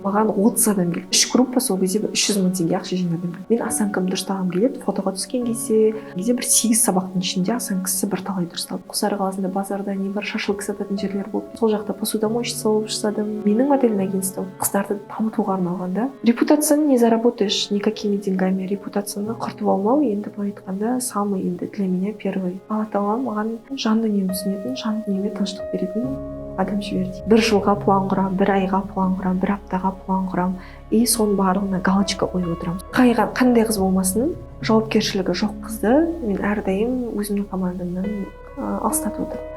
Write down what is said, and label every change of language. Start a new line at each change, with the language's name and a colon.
Kazakh: Маған 30 адам келді. 3 группа сол кезде 300 мың теңге ақша жинадым. Мен осанкамды дұрыстағым келеді. Фотоға түскен кезде бір 8 сабақтың ішінде осанкасы бірталай дұрысталды. Құлсары қаласында базарда не бар, шашлык сататын жерлер болды. Сол жақта посудомоечница болып жасадым. Менің модельный агентством қыздарды дамытуға арналған да.
Russian: Репутацияны не заработаешь никакими деньгами.
Kazakh: Репутацияны құртып алмау енді былай айтқанда самый енді
Russian: для меня первый.
Kazakh: Алла тағала маған жан дүниемді түсінетін, жан дүниеме тыныштық беретін адам жіберді. 1 жылға план құрам, 1 айға план құрам, 1 аптаға план құрам. И соның барлығына галочка қойып отырамын. Қандай қыз болмасын, жауапкершілігі жоқ қызды мен әрдайым өзімнің командамнан алыстатып отырмын.